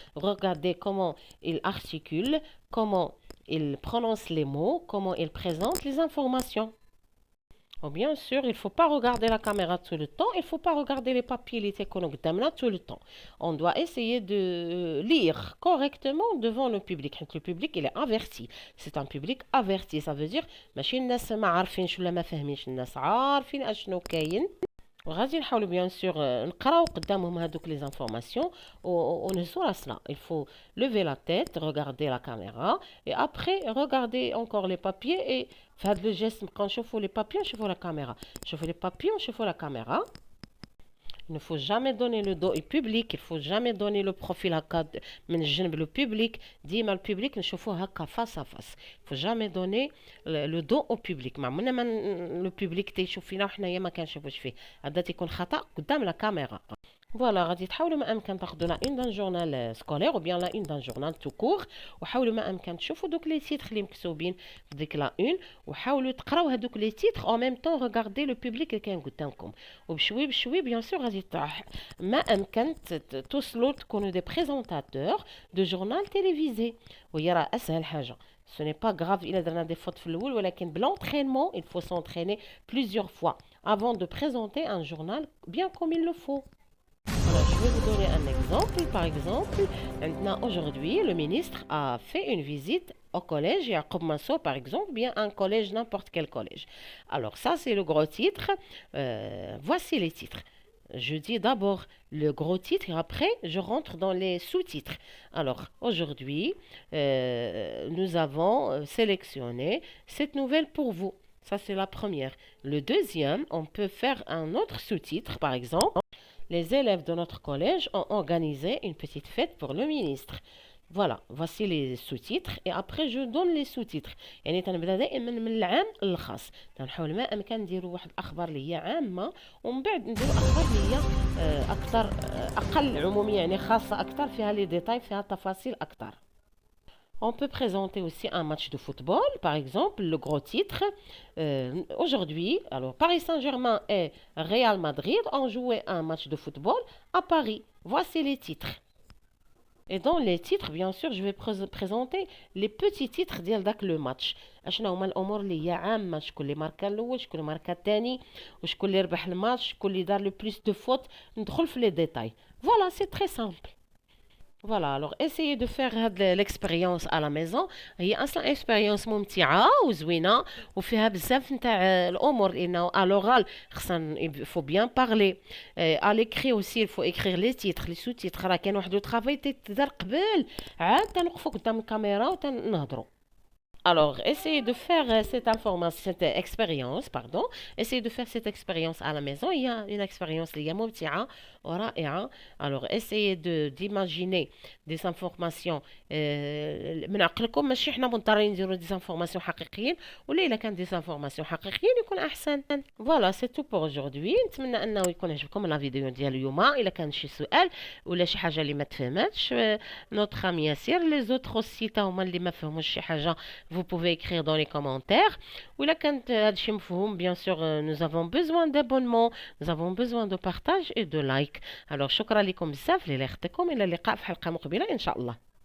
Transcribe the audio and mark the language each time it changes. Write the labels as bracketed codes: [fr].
[fr] Regardez comment ils articulent, comment ils prononcent les mots, comment ils présentent les informations. Oh, bien sûr, il ne faut pas regarder la caméra tout le temps, il ne faut pas regarder les papiers, les télécoms tout le temps. On doit essayer de lire correctement devant le public. Le public, il est averti. C'est un public averti. Ça veut dire, [ar] ماشي الناس ما عارفينش ولا ما فاهمينش, الناس عارفين اشنو كاين. وغادي نحاولوا [fr] bien sûr [ar] نقراو قدامهم هذوك [fr] les informations [ar] ونهزوا راسنا. [fr] Il faut lever la tête, regarder la caméra et après regarder encore les papiers et [ar] في هذا [fr] le geste [ar] نبقاو نشوفوا [fr] les papiers ونشوفوا la caméra, نشوفوا les papiers ونشوفوا la caméra. Il ne faut jamais donner le dos au public, il ne faut jamais donner le profil [ar] هكا من الجنب [fr] le public. [ar] ديما [fr] le public [ar] نشوفوه هكا [fr] face à face. Il ne faut jamais donner le dos au public. [ar] ما عمرنا ما [fr] le public [ar] تيشوف فينا وحنايا ما كنشوفوش فيه, هذا تيكون خطأ قدام لا كاميرا. فوالا غادي تحاولوا ما امكن تاخذوا لا اون دان جورنال سكولير او بيان لا اون دان جورنال تو كور, وحاولوا ما امكن تشوفوا دوك لي تيتر اللي مكتوبين في ديك لا اون, وحاولوا تقراو هذوك لي تيتر او ميم طون ريغاردي لو بوبليك اللي كاين قدامكم, وبشوي بشوي بيان سور غادي ما امكن توصلوا تكونوا دي بريزونطاتور دو جورنال تيليفزي, وهي راه اسهل حاجه. [fr] Ce n'est pas grave [ar] إلا درنا [fr] des fautes [ar] في الأول, ولكن [fr] بالentraînement il faut s'entraîner plusieurs fois avant de présenter un journal bien comme il le faut. Voilà. vais vous donner un exemple. Par exemple, maintenant, aujourd'hui, le ministre a fait une visite au collège Yacoub Mansour, par exemple, bien un collège, n'importe quel collège. Alors ça, c'est le gros titre. Voici les titres. Je dis d'abord le gros titre et après je rentre dans les sous-titres. Alors aujourd'hui, nous avons sélectionné cette nouvelle pour vous. Ça, c'est la première. Le deuxième, on peut faire un autre sous-titre, par exemple. Les élèves de notre collège ont organisé une petite fête pour le ministre. Voilà, voici les sous-titres et après je donne les sous-titres. [ar] يعني تنبدا دائما من العام للخاص، تنحاول ما امكن نديروا واحد الاخبار اللي هي عامه ومن بعد نديروا اخبار اللي هي اكثر اقل عموميه، يعني خاصه اكثر فيها لي ديتاي، فيها تفاصيل اكثر. [fr] On peut présenter aussi un match de football, par exemple, le gros titre. Aujourd'hui, alors Paris Saint-Germain et Real Madrid ont joué un match de football à Paris. Voici les titres. Et dans les titres, bien sûr, je vais présenter les petits titres [ar] ديال داك لو ماتش. اشنا هما الامور اللي هي عامه، شكون اللي ماركا الاول، شكون اللي ماركا الثاني، وشكون اللي ربح الماتش، شكون اللي دار لو بلوس دو فوت. ندخل في لي ديتاي. [fr] Voilà, c'est très simple. Voilà, alors essayez de faire l'expérience à la maison. [ar] هي اصلا expérience ممتعه وزوينه وفيها بزاف نتاع الامور، لانه [fr] à l'oral [ar] خصنا [fr] il faut bien parler. À l'écrit aussi il faut écrire les titres les sous-titres. [ar] راه كاين واحد لو طرافاي تدار قبل عاد تنوقفوا قدام الكاميرا وتنهضروا. [fr] Alors, essayez de faire cette information, cette expérience, pardon. Essayez de faire cette expérience à la maison. Il y a une expérience [ar] اللي هي ممتعة ورائعة. [fr] Alors, essayez d'imaginer des informations [ar] من عقلكم، ماشي حنا مضطرين نديروا des informations حقيقيين، ولا إلا كان des informations حقيقيين يكون أحسن. [fr] Voilà, c'est tout pour aujourd'hui. [ar] نتمنى أنه يكون عجبكم لا فيديو ديال اليوم. إلا كان شي سؤال ولا شي حاجة اللي ما تفهمتش، notre ami ياسر les autres aussi تا هما اللي ما فهموش شي حاجة، [fr] vous pouvez écrire dans les commentaires. Ou là, quand bien sûr, nous avons besoin d'abonnements, nous avons besoin de partage et de like. Alors, [ar] شكرا لكم بزاف اللي اختكم، الى اللقاء في حلقة مقبلة إن شاء الله.